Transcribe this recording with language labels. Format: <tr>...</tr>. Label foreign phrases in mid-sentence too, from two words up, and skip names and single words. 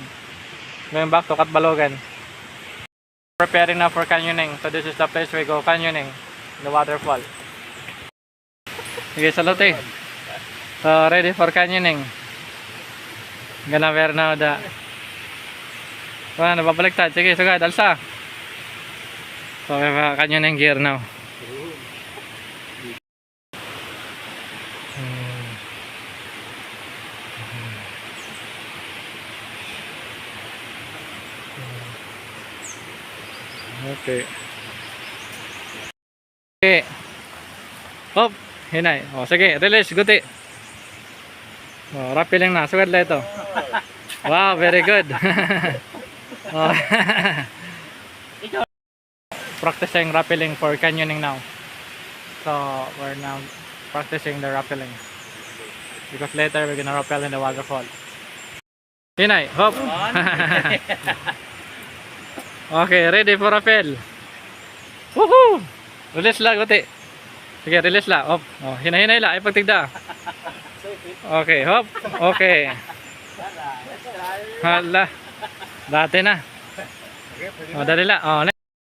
<en>Going back to Katbalogan. Preparing now for canyoning. So this is the place we go canyoning. The waterfall. Okay, salute. So ready for canyoning. Gonna wear now the...</en> <war>Wala, nababaliktad. Sige, sugad, alsa.</war> <en>So we have a canyoning gear now. Okay. Okay. Hop, hinay.</en> <war>O, sige, release, guti. O, rapi lang na. Sugad lang ito.</war> <en>Wow, very good. Oh. practicing rappelling for canyoning now. So we're now practicing the rappelling because later we're gonna rappel in the waterfall. Hinay, hop. Okay, ready for rappel.</en> <war>Woohoo! Release lang, guti. Sige, release lang. Hop. Oh, hinay-hinay lang. Ay, pagtigda.</war> <en>Okay, hop. Okay. Hala.</en> <war>Dati na. Oh, dali lang. Oh, next.</war>